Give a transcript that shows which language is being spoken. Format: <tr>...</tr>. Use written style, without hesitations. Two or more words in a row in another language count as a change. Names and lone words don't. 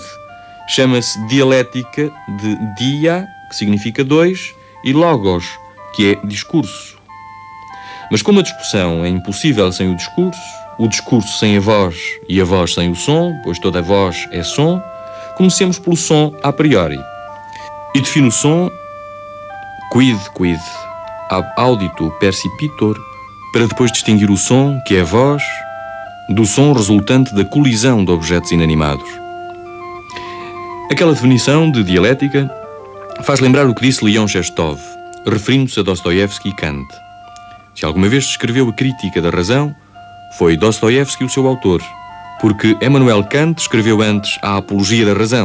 <pt>Chama-se dialética de dia, que significa 2, e logos, que é discurso. Mas como a discussão é impossível sem o discurso sem a voz e a voz sem o som, pois toda a voz é som, comecemos pelo som</pt> <la>a priori.</la> <pt>E defino o som</pt> <la>quid ab auditu percipitor,</la> <pt>para depois distinguir o som, que é a voz, do som resultante da colisão de objetos inanimados. Aquela definição de dialética faz lembrar o que disse Leon Chestov, referindo-se a Dostoiévski e Kant. Se alguma vez se escreveu a Crítica da Razão, foi Dostoiévski o seu autor, porque Emmanuel Kant escreveu antes a Apologia da Razão.</pt>